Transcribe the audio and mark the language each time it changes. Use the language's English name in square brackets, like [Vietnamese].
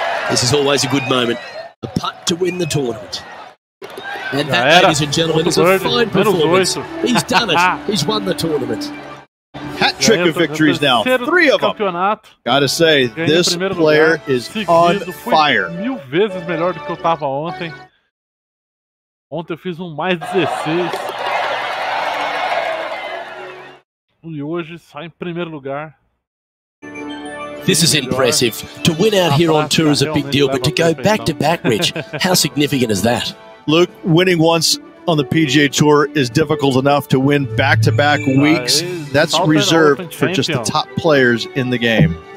[English] This is always a good moment. The putt to win the tournament. And that, ladies and gentlemen, is a fine performance. He's done it. He's won the tournament. Hat trick of victories now. 3 of them. Gotta say, this player is on fire. [Portuguese] 1000 vezes melhor do que eu tava ontem. Ontem eu fiz mais 16. E hoje sai em primeiro lugar. [English] This is impressive. To win out here on tour is a big deal, but to go back-to-back, Rich, how significant is that? Luke, winning once on the PGA Tour is difficult enough. To win back-to-back weeks, that's reserved for just the top players in the game.